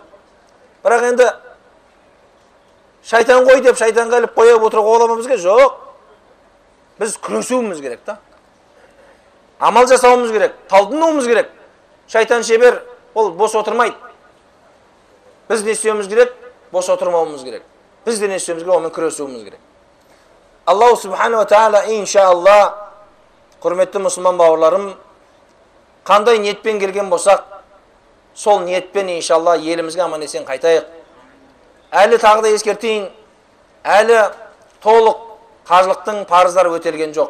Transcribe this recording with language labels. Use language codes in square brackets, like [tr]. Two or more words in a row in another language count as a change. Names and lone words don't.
[kk] Бірақ енді шайтан ғой деп шайтанға іліп қойып отыруға боламыз бізге? Жоқ. Біз күресуіміз керек та. Амал жасауымыз керек, талпынуымыз керек. Шайтан шебер, ол бос отырмайды. Біз не істеуіміз керек? Бос отырмауымыз керек. Біз де не істеуіміз керек? Онымен күресуіміз керек. [ar] الله سبحانه وتعالى [kk] иншалла, құрметті мұсылман бауырларым, қандай ниетпен келген болсақ, сол ниетпен иншалла елімізге аман есен қайтайық. Әлі тағы да ескертейін, әлі толық қажылықтың парыздары өтелген жоқ.